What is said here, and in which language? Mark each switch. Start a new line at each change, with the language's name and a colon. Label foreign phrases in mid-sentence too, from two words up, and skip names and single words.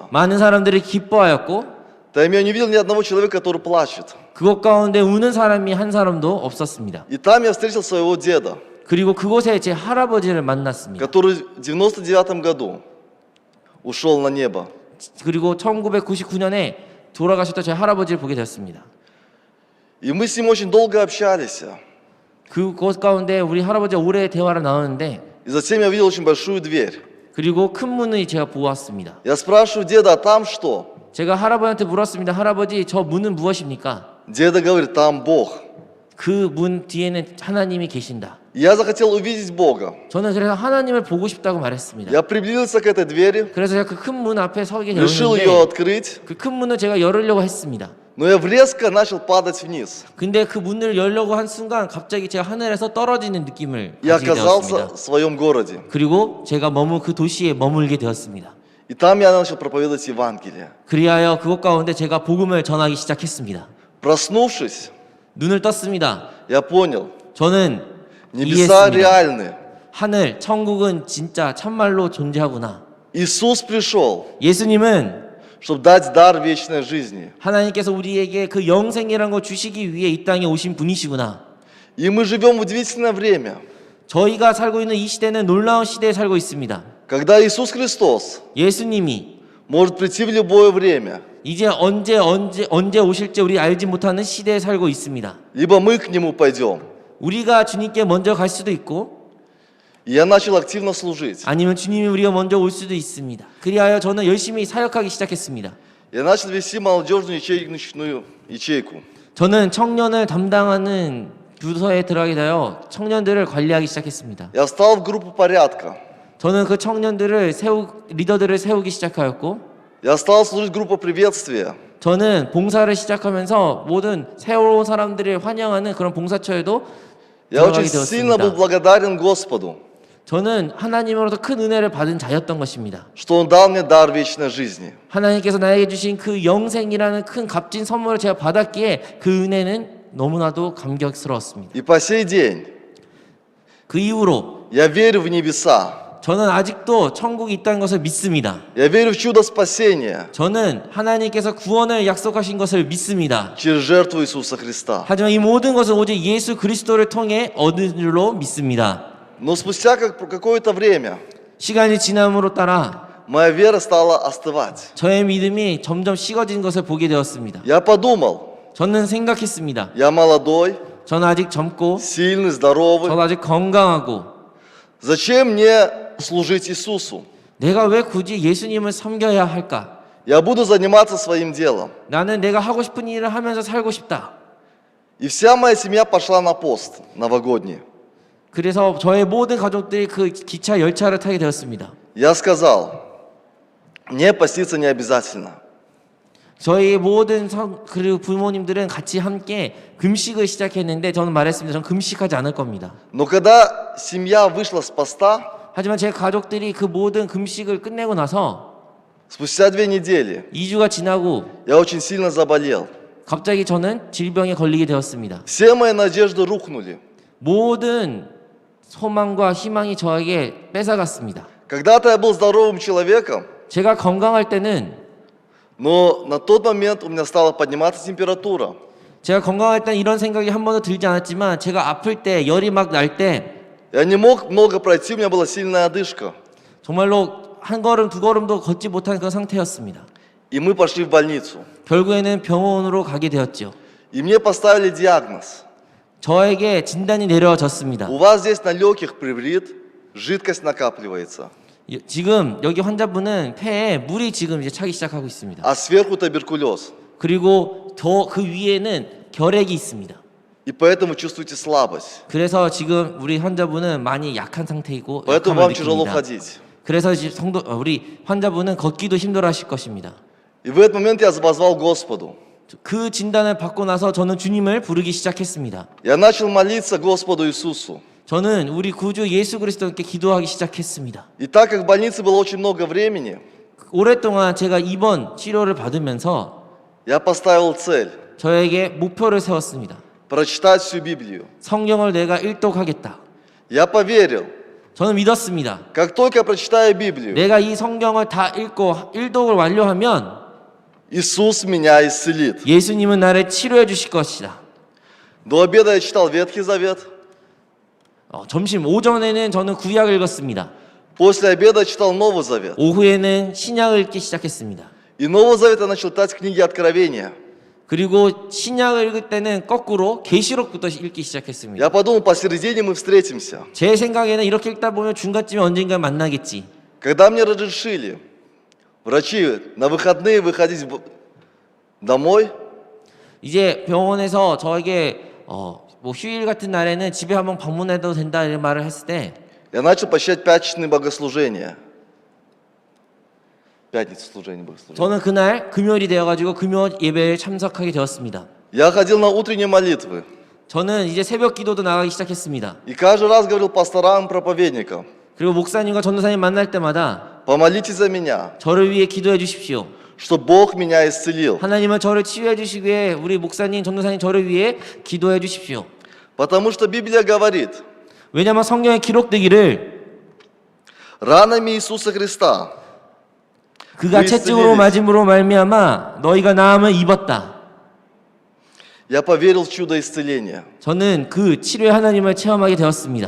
Korean: 많은 사람들이 기뻐하였고
Russian: Там я не видел ни одного человека, который плачет.
Korean: 그것 가운데 우는 사람이 한 사람도 없었습니다.
Russian: И там я встретил своего деда,
Korean: 그리고 그곳에 제 할아버지를 만났습니다.
Russian: который в 99 году ушел на небо.
Korean: 그리고 1999년에 돌아가셨던 제 할아버지를 보게 되었습니다.
Russian: И мы с ним очень долго общались.
Korean: 그곳 가운데 우리 할아버지와 오래 대화를 나눴는데
Russian: И затем я увидел очень большую дверь.
Korean: 그리고 큰 문을 제가 보았습니다.
Russian: Я спрашиваю деда, а там что?
Korean: 제가 할아버지한테 물었습니다. 할아버지, 저 문은 무엇입니까?
Russian: Деда говорит, там Бог.
Korean: 그 문 뒤에는 하나님이 계신다.
Russian: И я захотел увидеть Бога.
Korean: 저는 그래서 하나님을 보고 싶다고 말했습니다.
Russian: Я приблизился к этой двери,
Korean: 그래서 제가 그 큰 문 앞에 서게
Russian: решил ее
Korean: 되었는데
Russian: открыть,
Korean: 그 큰 문을 제가 열으려고 했습니다.
Russian: но я резко начал падать вниз.
Korean: 근데 그 문을 열려고 한 순간 갑자기 제가 하늘에서 떨어지는 느낌을
Russian: И
Korean: 가지게
Russian: оказался
Korean: 되었습니다.
Russian: в своем городе.
Korean: 그리고 제가 머문 그 도시에 머물게 되었습니다.
Russian: И там я начал проповедовать Евангелие.
Korean: 그리하여 그곳 가운데 제가 복음을 전하기 시작했습니다.
Russian: Проснувшись,
Korean: 눈을 떴습니다.
Russian: я понял,
Korean: 저는
Russian: небеса
Korean: 이해했습니다.
Russian: реальны.
Korean: 하늘, 천국은 진짜 참말로 존재하구나.
Russian: Иисус пришел,
Korean: 예수님은
Russian: чтобы дать дар вечной жизни.
Korean: 하나님께서 우리에게 그 영생이라는 걸 주시기 위해 이 땅에 오신 분이시구나.
Russian: И мы живем в удивительное время,
Korean: 저희가 살고 있는 이 시대는 놀라운 시대에 살고 있습니다.
Russian: когда Иисус Христос
Korean: 예수님이
Russian: может прийти в любое время.
Korean: 이제 언제 오실지 우리 알지 못하는 시대에 살고 있습니다.
Russian: Либо мы к Нему пойдем.
Korean: 우리가 주님께 먼저 갈 수도 있고
Russian: И я начал активно служить.
Korean: 아니면 주님이 우리가 먼저 올 수도 있습니다. 그리하여 저는 열심히 사역하기 시작했습니다.
Russian: Я начал вести молодежную ячейку.
Korean: 저는 청년을 담당하는 부서에 들어가게 되어 청년들을 관리하기 시작했습니다.
Russian: Я встал в группу порядка.
Korean: 저는 그 청년들을 리더들을 세우기 시작하였고
Russian: Я стал служить в группу приветствия.
Korean: 저는 봉사를 시작하면서 모든 새로운 사람들을 환영하는 그런 봉사처에도
Russian: Я очень
Korean: 들어가게
Russian: сильно был
Korean: 되었습니다.
Russian: благодарен Господу,
Korean: 저는 하나님으로부터 큰 은혜를 받은 자였던 것입니다.
Russian: что Он дал мне дар вечной жизни.
Korean: 하나님께서 나에게 주신 그 영생이라는 큰 값진 선물을 제가 받았기에 그 은혜는 너무나도 감격스러웠습니다.
Russian: И по сей день
Korean: 그 이후로
Russian: я верю в небеса.
Korean: 저는 아직도 천국이 있다는 것을 믿습니다.
Russian: Я верю в чудо спасения
Korean: 저는 하나님께서 구원을 약속하신 것을 믿습니다.
Russian: через жертву Иисуса Христа.
Korean: 하지만 이 모든 것은 오직 예수 그리스도를 통해 얻은 줄로 믿습니다.
Russian: Но спустя какое-то время
Korean: 시간이 지남으로 따라
Russian: моя вера стала остывать.
Korean: 저의 믿음이 점점 식어진 것을 보게 되었습니다.
Russian: Я подумал,
Korean: 저는 생각했습니다.
Russian: я молодой,
Korean: 저는 아직 젊고
Russian: сильный, здоровый.
Korean: 저는 아직 건강하고
Russian: Зачем мне служить Иисусу?
Korean: 내가 왜 굳이 예수님을 섬겨야 할까?
Russian: Я буду заниматься своим делом.
Korean: 나는 내가 하고 싶은 일을 하면서 살고 싶다.
Russian: И вся моя семья пошла на пост новогодний.
Korean: 그래서 저의 모든 가족들이 그 기차 열차를 타게 되었습니다.
Russian: Я сказал, мне поститься не обязательно.
Korean: 저희 모든 그리고 부모님들은 같이 함께 금식을 시작했는데 저는 말했습니다. 저는 금식하지 않을 겁니다.
Russian: Но когда семья вышла с поста,
Korean: 하지만 제 가족들이 그 모든 금식을 끝내고 나서
Russian: Спустя 2 недели
Korean: 2주가 지나고
Russian: я очень сильно заболел.
Korean: 갑자기 저는 질병에 걸리게 되었습니다.
Russian: Все мои надежды рухнули.
Korean: 모든 소망과 희망이 저에게 뺏어갔습니다.
Russian: Когда-то я был здоровым человеком,
Korean: 제가 건강할 때는
Russian: но на тот момент у меня стала подниматься температура.
Korean: 제가 건강할 때는 이런 생각이 한 번도 들지 않았지만 제가 아플 때 열이 막 날 때
Russian: Я не мог много пройти, у меня была сильная одышка.
Korean: 정말로 한 걸음 두 걸음도 걷지 못한 그런 상태였습니다.
Russian: И мы пошли в больницу.
Korean: 결국에는 병원으로 가게 되었죠.
Russian: И мне поставили диагноз.
Korean: 저에게 진단이 내려졌습니다.
Russian: У вас здесь на легких приврит, жидкость накапливается.
Korean: 지금 여기 환자분은 폐에 물이 지금 이제 차기 시작하고 있습니다.
Russian: А сверху туберкулез.
Korean: 그리고 더 그 위에는 결핵이 있습니다.
Russian: И поэтому чувствуете слабость.
Korean: 그래서 지금 우리 환자분은 많이 약한 상태이고
Russian: Поэтому
Korean: 약함을
Russian: вам тяжело
Korean: 느낍니다.
Russian: ходить.
Korean: 그래서 우리 환자분은 걷기도 힘들어하실 것입니다.
Russian: И в этот момент я позвал Господу.
Korean: 그 진단을 받고 나서 저는 주님을 부르기 시작했습니다.
Russian: Я начал молиться Господу Иисусу.
Korean: 저는 우리 구주 예수 그리스도께 기도하기 시작했습니다.
Russian: И так как в больнице было очень много времени,
Korean: 오랫동안 제가 입원 치료를 받으면서
Russian: я поставил цель
Korean: 저에게 목표를 세웠습니다.
Russian: прочитать всю Библию.
Korean: 성경을 내가 일독하겠다.
Russian: Я поверил,
Korean: 저는 믿었습니다.
Russian: как только я прочитаю Библию,
Korean: 내가 이 성경을 다 읽고 일독을 완료하면
Russian: Иисус меня исцелит.
Korean: 예수님은 나를 치료해 주실 것이다.
Russian: До обеда я читал Ветхий Завет,
Korean: 점심 오전에는 저는 구약을 읽었습니다.
Russian: после обеда я читал Новый Завет.
Korean: 오후에는 신약을 읽기 시작했습니다.
Russian: И Новый Завет я начал читать книги Откровения.
Korean: 그리고 신약을 읽을 때는 거꾸로 계시록부터 읽기 시작했습니다.
Russian: Я подумал, посередине мы встретимся.
Korean: 제 생각에는 이렇게 읽다 보면 중간쯤에 언젠가 만나겠지.
Russian: Когда мне разрешили врачи на выходные выходить домой,
Korean: 이제 병원에서 저에게 뭐 휴일 같은 날에는 집에 한번 방문해도 된다 이런 말을 했을 때
Russian: я начал посещать пятничные богослужения. Пятница служения богослужения.
Korean: 저는 그날 금요일이 되어가지고 금요 예배에 참석하게 되었습니다.
Russian: Я ходил на утренние молитвы.
Korean: 저는 이제 새벽 기도도 나가기 시작했습니다.
Russian: И каждый раз говорил пасторам и проповедникам:
Korean: 그리고 목사님과 전도사님 만날 때마다
Russian: помолитесь за меня,
Korean: 저를 위해 기도해 주십시오.
Russian: что Бог меня исцелил.
Korean: 하나님은 저를 치유해 주시기에 우리 목사님, 전도사님 저를 위해 기도해 주십시오.
Russian: Потому что Библия говорит,
Korean: 왜냐하면 성경에 기록되기를
Russian: ранами Иисуса Христа
Korean: 그가 채찍으로 맞음으로 말미암아 너희가 나음을 입었다.
Russian: я поверил в чудо исцеления.
Korean: 저는 그 치료의 하나님을 체험하게 되었습니다.